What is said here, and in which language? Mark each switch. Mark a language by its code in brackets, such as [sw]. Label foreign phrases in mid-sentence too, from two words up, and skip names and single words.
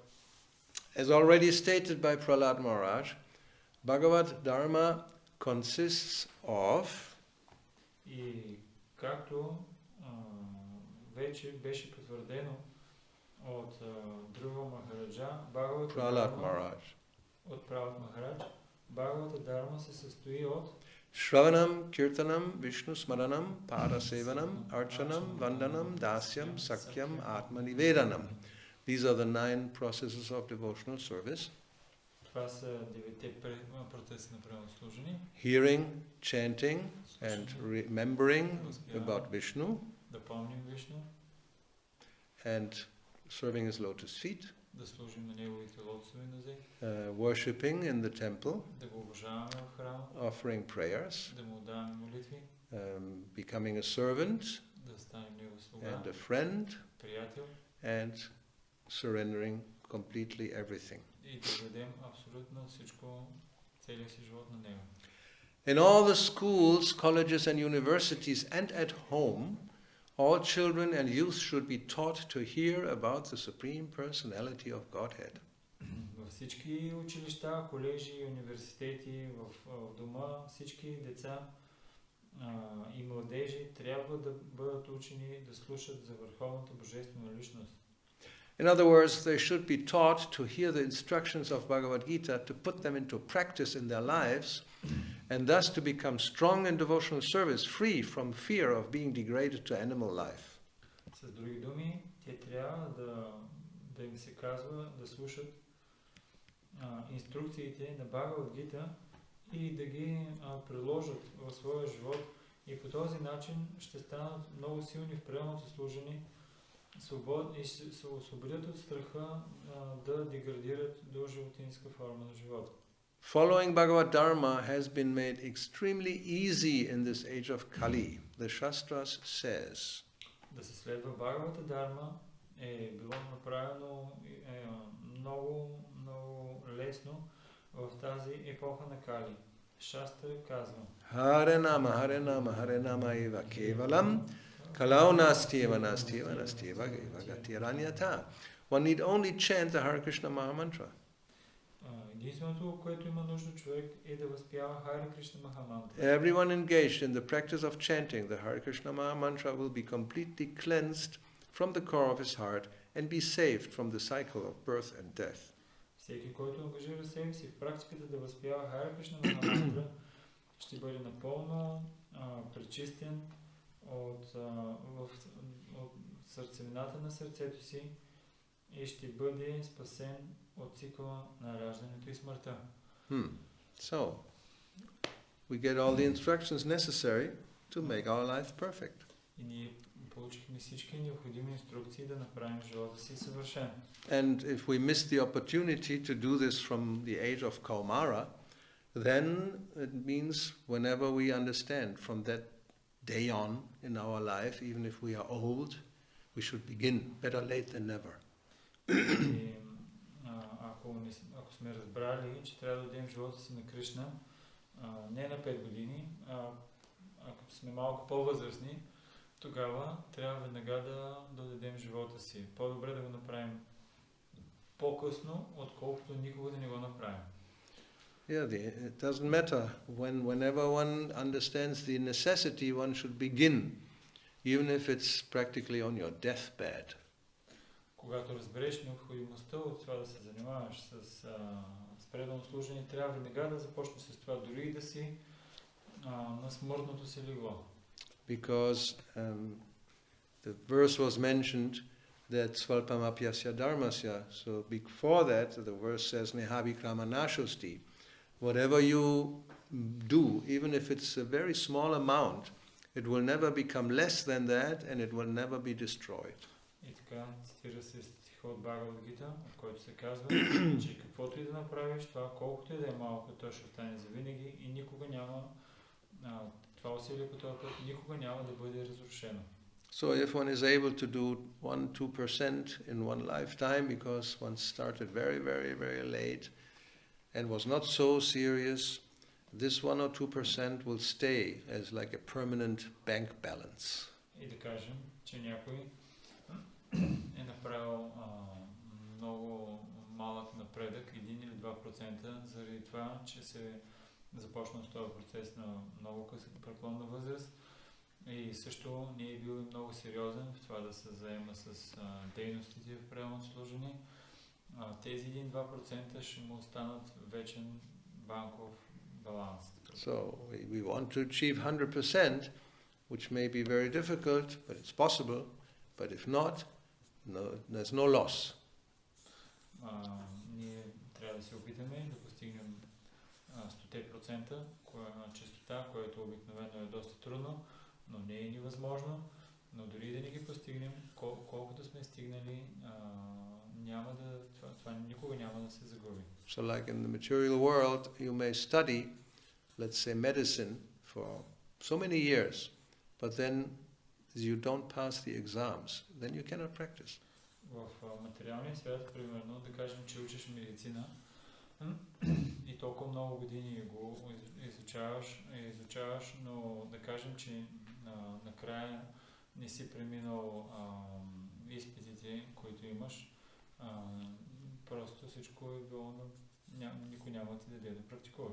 [en] As already stated by Prahlad Maharaj, Bhagavad Dharma consists of [bg] И както вече беше потвърдено от Друва Махараджа, Prahlad Maharaj, от Пралад Махарадж, Бхагавата Дарма се състои от [sa] श्रवणम्, कीर्तनम्, विष्णु स्मरणम्, पादसेवनम्, अर्चनम्, वन्दनम्, दास्यम्, सख्यम्, आत्मनिवेदनम्. [en] These are the 9 processes of devotional service. [bg] Това са 9 процеси на правослужение. [en] Hearing, chanting, and remembering about Vishnu, [bg] Да помним Вишну, [en] and serving his lotus feet, [bg] да служим на неговите лотосови нозе, [en] worshipping in the temple, [bg] да го обожаваме в храма, [en] offering prayers, [bg] да му отдаваме молитви, [en] becoming a servant [bg] да станем негов слуга, [en] and a friend, [bg] приятел [en] and surrendering completely everything. [bg] и да дадем абсолютно всичко, целия си живот на него. [en] In all the schools, colleges and universities and at home, all children and youth should be taught to hear about the Supreme Personality of Godhead. [bg] Във всички училища, колежи, университети, в дома, всички деца и младежи трябва да бъдат учени да слушат за върховната божествена личност. [en] In other words, they should be taught to hear the instructions of Bhagavad Gita, to put them into practice in their lives, and thus to become strong in devotional service, free from fear of being degraded to animal life. [bg] С други думи, те трябва да им се казва да слушат инструкциите на Бхагавад Гита и да ги приложат в своя живот, и по този начин ще станат много силни в правилното служение, свободни и се освободят от страха да деградират до животинска форма на живота. [en] Following Bhagavad Dharma has been made extremely easy in this age of Kali. The Shastras says. [bg] Да се следва Бхагавата Дарма е било направено много, много лесно в тази епоха на Кали. Шастра казва: [sa] हरे नाम, हरे नाम, हरे नाम एव केवलम्, कलौ नास्त्येव, नास्त्येव, नास्त्येव, एव गतिरन्यथा. [en] One need only chant the Hare Krishna Maha Mantra. [bg] Единственото, което има нужда човек, е да възпява Харе Кришна Маха Мантра. [en] Everyone engaged in the practice of chanting the Hare Krishna Maha Mantra will be completely cleansed from the core of his heart and be saved from the cycle of birth and death. [bg] Всеки, който ангажира себе си в практиката да възпява Харе Кришна Маха Мантра, ще бъде напълно пречистен от сърцевината на сърцето си и ще бъде спасен от цикъла на раждането и смъртта. [en] So, we get all the instructions necessary to make our life perfect. [bg] И ние получихме всички необходими инструкции да направим живота си съвършен. [en] And if we miss the opportunity to do this from the age of Kaumara, then it means whenever we understand from that day on in our life, even if we are old, we should begin. Better late than never. [bg] И, ако сме разбрали, че трябва да дадем живота си на Кришна, не на 5 години, ако сме малко по-възрастни, тогава трябва веднага да дадем живота си. По-добре да го направим по-късно, отколкото никога да не го направим. [en] Yeah, it doesn't matter. Whenever one understands the necessity, one should begin, even if it's practically on your deathbed. [bg] Когато разбереш необходимостта от това да се занимаваш с предано служение, трябва веднага да започнеш с това, дори и да си на смъртното си легло. [en] Because the verse was mentioned that [sa] स्वल्पमप्यस्य धर्मस्य. [en] So before that, the verse says [sa] नेहाभिक्रम नाशोऽस्ति. [en] Whatever you do, even if it's a very small amount, it will never become less than that and it will never be destroyed. [bg] И така цитира се стиха от Бхагавад Гита, в който се казва, че каквото и да направиш, това колкото и да е малко, то ще остане завинаги и никога няма това усилие по този път никога няма да бъде разрушено. [en] So if one is able to do 1-2% in one lifetime because one started very, very, very late and was not so serious, this 1 or 2% will stay as like a permanent bank balance. [bg] И да кажем, че някой е направил много малък напредък, 1 или 2%, заради това, че се започнал с този процес на много къса преклонна възраст и също не е бил много сериозен в това да се заема с дейностите в правилно служение. Тези 1-2% ще му останат вечен банков баланс. [en] So we want to achieve 100%, which may be very difficult, but it's possible. But if not, there's no loss. [bg] Ние трябва да се опитаме да постигнем 100% чистота, което обикновено е доста трудно, но не е невъзможно. Но дори да не ги постигнем, колкото сме стигнали, това никога няма да се загуби. [en] So like in the material world, you may study, let's say, medicine for so many years, but then you don't pass the exams, then you cannot practice. [bg] В материалния свят, примерно, да кажем, че учиш медицина и толкова много години го изучаваш, но да кажем, че накрая не си преминал изпитите, които имаш, просто всичко е било, никой няма ти да даде да практикуваш.